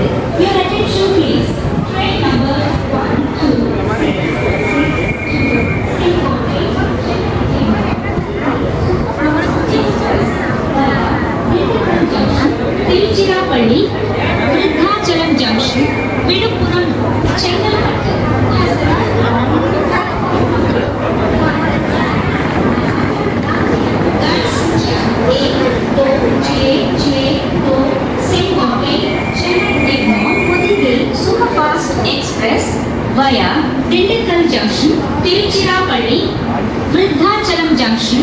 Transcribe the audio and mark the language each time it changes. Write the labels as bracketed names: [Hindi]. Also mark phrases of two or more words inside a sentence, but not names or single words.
[English] Your attention please. Train number 1, 2 திருச்சிராப்பள்ளி விருத்தாச்சலம் ஜங்ஷன் விழுப்புரம் செங்கல்பட்டு. express via [Malayalam] ദിണ്ടുക്കൽ ജംഗ്ഷൻ തിരുച്ചിറാപ്പള്ളി വൃദ്ധാചലം ജംഗ്ഷൻ.